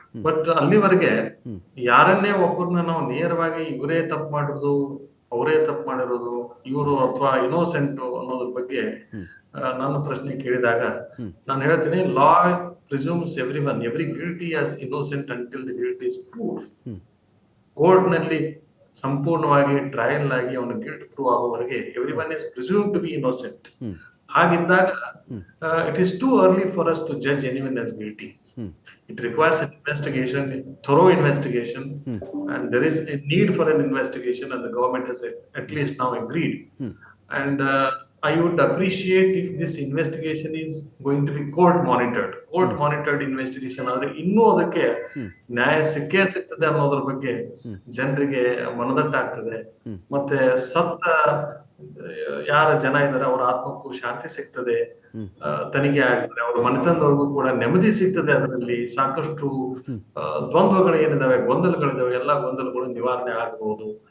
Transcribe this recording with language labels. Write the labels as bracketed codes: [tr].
[kn] But ಅಲ್ಲಿವರೆಗೆ ಯಾರನ್ನೇ ಒಬ್ಬರನ್ನ ನಾವು ನೇರವಾಗಿ ಇವರೇ ತಪ್ಪು ಮಾಡಿರೋದು, ಅವರೇ ತಪ್ಪು ಮಾಡಿರೋದು, ಇವರು ಅಥವಾ ಇನ್ನೋಸೆಂಟ್ ಅನ್ನೋದ್ರ ಬಗ್ಗೆ ನನ್ನ ಪ್ರಶ್ನೆ ಕೇಳಿದಾಗ ನಾನು ಹೇಳ್ತೀನಿ, [en] Law presumes every guilty as innocent until the guilt is proved. [kn] Court ನಲ್ಲಿ ಸಂಪೂರ್ಣವಾಗಿ ಟ್ರಯಲ್ ಆಗಿ ಅವನ ಗಿಲ್ಟ್ ಪ್ರೂವ್ ಆಗುವವರೆಗೆ [en] Everyone is presumed to be innocent. [kn] ಹಾಗಿದ್ದಾಗ [en] It is too early for us to judge anyone as guilty. It requires an investigation, thorough investigation, and there is a need for an investigation, and the government has at least now agreed. And I would appreciate if this investigation is going to be court monitored investigation. [kn] ಆದರೆ ಇನ್ನೂ ಅದಕ್ಕೆ ನ್ಯಾಯ ಸಿಗ್ತದೆ ಅನ್ನೋದ್ರ ಬಗ್ಗೆ ಜನರಿಗೆ ಮನದಟ್ಟಾಗ್ತದೆ. ಮತ್ತೆ ಸತ್ತ ಯಾರ ಜನ ಇದ್ದಾರೆ ಅವರ ಆತ್ಮಕ್ಕೂ ಶಾಂತಿ ಸಿಗ್ತದೆ, ತನಿಖೆ ಆಗ್ತದೆ, ಅವ್ರ ಮನೆತನದವ್ರಿಗೂ ಕೂಡ ನೆಮ್ಮದಿ ಸಿಗ್ತದೆ. ಅದರಲ್ಲಿ ಸಾಕಷ್ಟು ದ್ವಂದ್ವಗಳು ಏನಿದಾವೆ, ಗೊಂದಲಗಳಿದಾವೆ, ಎಲ್ಲಾ ಗೊಂದಲಗಳು ನಿವಾರಣೆ ಆಗಬಹುದು.